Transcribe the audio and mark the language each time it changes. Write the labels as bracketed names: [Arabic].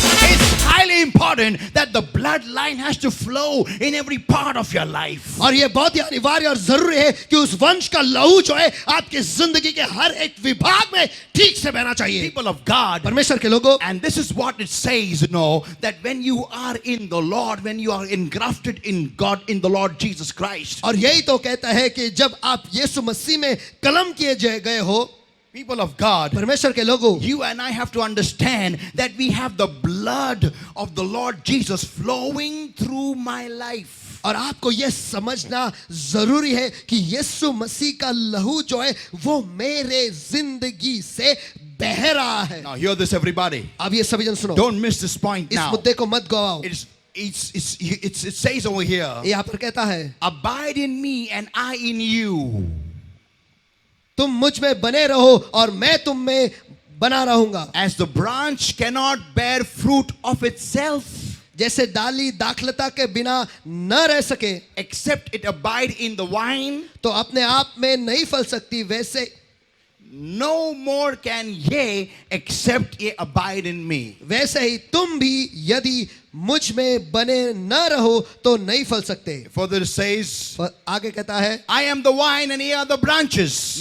[English] It's highly important that the bloodline has to flow in every part of your life. [Hindi] और ये बहुत ही अनिवार्य और जरूरी है कि उस वंश का लहू जो है आपकी जिंदगी के हर एक विभाग में ठीक से बहना चाहिए. [English] People of God, [Hindi] परमेश्वर के लोगों, [English] and this is what it says, that when you are in the Lord, when you are engrafted in God, in the Lord Jesus Christ. [Hindi] और यही तो कहता है कि जब आप यीशु मसीह में कलम किए गए हो, [English] People of God, [Hindi] परमेश्वर के लोगों, [English] you and I have to understand that we have the blood of the Lord Jesus flowing through my life. [Hindi] और आपको यह समझना जरूरी है कि यीशु मसीह का लहू जो है वो मेरे जिंदगी से बह रहा है. [English] Now hear this everybody. [Hindi] अब ये सभी जन सुनो. [English] Don't miss this point [Hindi] इस [English] now. [Hindi] मुद्दे को मत गवाओ. [English] It says over here, [Hindi] यहाँ पर कहता है, [English] abide in me and I in you. [Hindi] तुम मुझ में बने रहो और मैं तुम में बना रहूंगा. [English] As the branch cannot bear fruit of itself, [Hindi] जैसे डाली दाखलता के बिना न रह सके, [English] except it abide in the vine, [Hindi] तो अपने आप में नहीं फल सकती, वैसे [English] no more can ye except ye abide in me. [Hindi] वैसे ही तुम भी यदि मुझ में बने न रहो तो नहीं फल सकते। [English] Further it says, [Hindi] पर आगे कहता है, [English] I am the vine and ye are the branches.